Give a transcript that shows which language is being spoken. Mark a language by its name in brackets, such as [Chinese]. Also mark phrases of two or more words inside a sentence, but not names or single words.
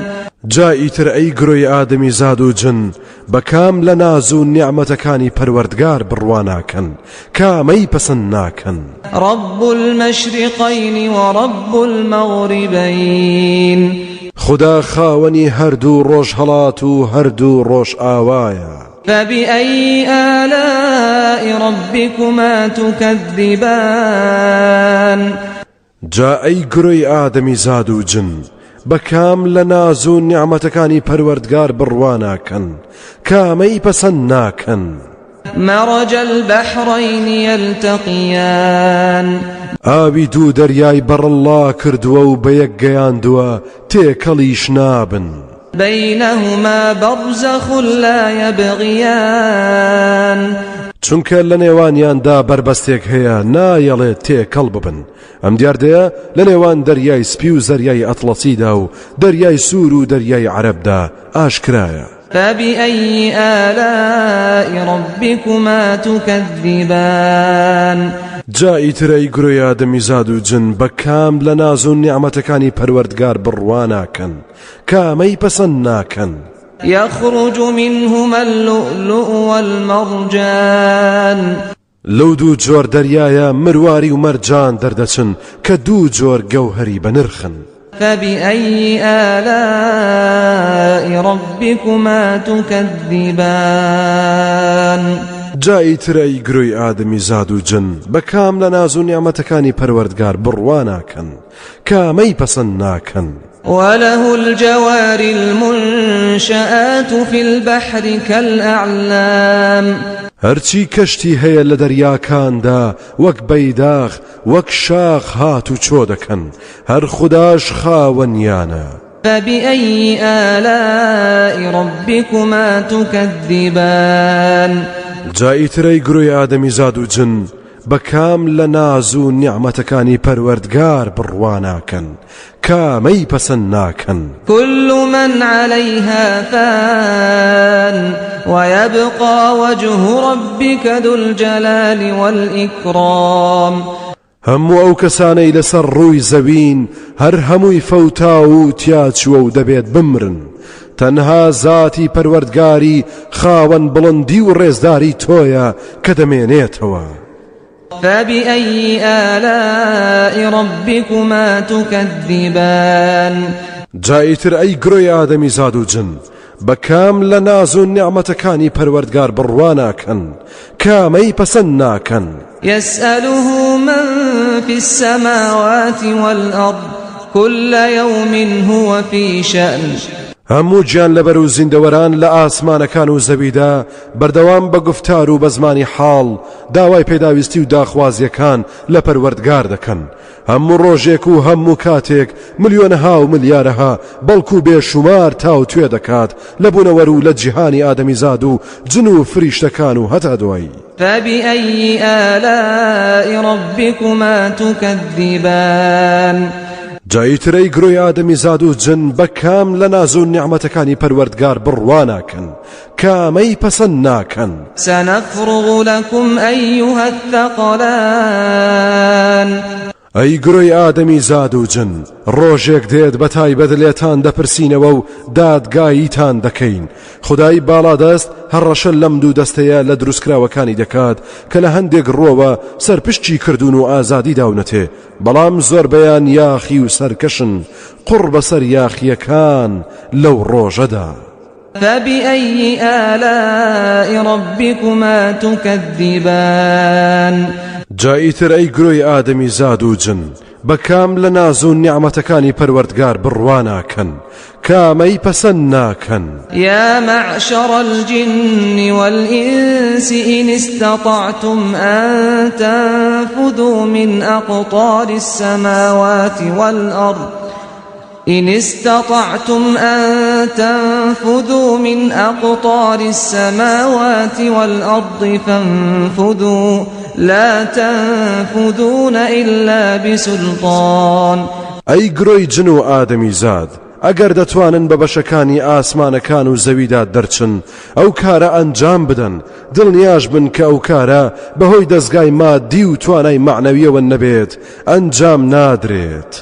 [Central Kurdish] جائیتر ئەی گرۆی ئادەمی زاد و جن بەکام لە ناز و نیعمەتەکانی پەروەردگار بڕواناکەن کامەی پەسەند ناکەن. [Arabic] رب المشرقين ورب المغربين [Central Kurdish] خدا خاوەنی هەردوو ڕۆژهەڵات و هەردوو ڕۆژ ئاوایە. [Arabic] فبأي آلاء ربكما تكذبان [Central Kurdish] جا ئەی گرۆی ئادەمی زاد و جن بەکام لە ناز و نیعمەتەکانی پەروەردگار بڕواناکەن کامەی پەسەند ناکەن. [Arabic] مرج البحرين يلتقيان [Central Kurdish] ئاوی دوو دەریای بەڕەڵا کردووە و بە یەک گەیاندووە تێکەڵیش نابن. [Arabic] بينهما برزخ لا يبغيان [Central Kurdish] چونکە لە نێوانیاندا بربەستێک هەیە نایەڵێت تێکەڵ ببن. ئەم دیاردەیە لە نێوان دەریای سپی و زەریای ئەتڵەسیدا و دەریای سوور و دەریای عەرەبدا ئاشکرایە. [Arabic] فبأي آلاء ربكما تكذبان [Central Kurdish] جائیتر ئەی گرۆی ئادەمی زاد و جن بەکام لە ناز و نیعمەتەکانی پەروەردگار بڕواناکەن کامەی پەسەند ناکەن. [Arabic] يخرج منهما اللؤلؤ والمرجان [Central Kurdish] لەو دوو جۆر دەریایە مرواری و مەرجان دەردەچن کە دوو جۆر گەوهەری بەنرخن. [Arabic] فبأي آلاء ربكما تكذبان [Central Kurdish] جایی ترەی گروی ئادەمی زاد و جن بە کام لە ناز و نیعمەتەکانی پەروەردگار بڕوا ناکەن کامەی پەسەند ناکەن. [Arabic] وله الجوار المنشآت في البحر كالأعلام [Central Kurdish] هەرچی کەشتی هەیە لە دەریاکاندا وەک بەیداغ وەک شاخ هات و چۆ دەکەن هەر خوداش خاوەنیانە. [Arabic] فبأي آلاء ربكما تكذبان [Central Kurdish] جایی ترەی گروی ئادەمی زاد و جن بە کام لە ناز و نیعمەتەکانی پەروەردگار بڕوا ناکەن کامەی پەسەند ناکەن. [Arabic] كل من عليها فان ويبقى وجه ربك ذو الجلال والإكرام [Central Kurdish] هەموو ئەو کەسانەی لەسەر ڕووی زەوین هەر هەمووی فەوتا و تیاچووە و دەبێت بمرن تەنها زاتی پەروەردگاری خاوەن بڵندی و ڕێزداری تۆیە کە دەمێنێتەوە. [Arabic] فبأي آلاء ربكما تكذبان [Central Kurdish] جایی تر ئەی گرۆی ئادەمی زاد و جن بە کام لە ناز و نیعمەتەکانی پەروەردگار بڕوا ناکەن کامەی پەسەند ناکەن. [Arabic] يسأله من في السماوات والأرض كل يوم هو في شأن [Central Kurdish] هەموو گیان لەبەر و زیندەوەران لە ئاسمانەکان و زەویدا بەردەوام بە گفتار و بە زمانی حاڵ داوای پێداویستی و داخوازیەکان لە پەروەردگار دەکەن. هەموو ڕۆژێک و هەموو کاتێک ملیۆنەها و ملیارەها بەڵکو و بێشومار تاو توێ دەکات لە بوونەوەر و لە جیهانی ئادەمیزاد و جن و فریشتەکان و هەتا دوایی. [Arabic] فبأي آلاء ربكما تكذبان [Central Kurdish] جایی ترەی گرۆی ئادەمی زاد و جن بە کام لە ناز و نیعمەتەکانی پەروەردگار بڕوا ناکەن کامەی پەسەند ناکەن. [Arabic] سنفرغ لكم أيها الثقلان [Central Kurdish] ئەی گرۆی ئادەمی زاد و جن ڕۆژێک دێت بە تایبەت لێتان دەپرسینەوە و دادگاییتان دەکەین. خدای باڵادەست هەڕەشە لەم دوو دەستەیە لە دروستکراوەکانی دەکات کە لە هەندێک ڕۆوە سەرپشتی کردوون و ئازادی داونەتێ بەڵام زۆربەیان یاخی و سەرکەشن قوڕ بەسەر یاخیەکان لەو ڕۆژەدا. [Arabic] فبأي آلاء ربكما تكذبان [Central Kurdish] جایی تر ئەی گرۆی ئادەمی زاد و جن بە کام لە ناز و نیعمەتەکانی پەروەردگار بڕوا ناکەن کامەی پەسەند ناکەن. [Arabic] يا معشر الجن والإنس إن استطعتم أن تنفذوا من أقطار السماوات والأرض إن استطعتم أن تنفذوا من أقطار السماوات والأرض فانفذوا لا تنفذون إلا بسلطان. [Central Kurdish] ئەی گرۆی جن و ئادەمی زاد ئەگەر دەتوانن بە بەشەکانی ئاسمانەکان و زەویدا دەرچن ئەو کارە ئەنجام بدەن دڵنیاش بن کە ئەو کارە بەهۆی دەستگای مادی و توانای معنەویەوە نەبێت ئەنجام نادرێت.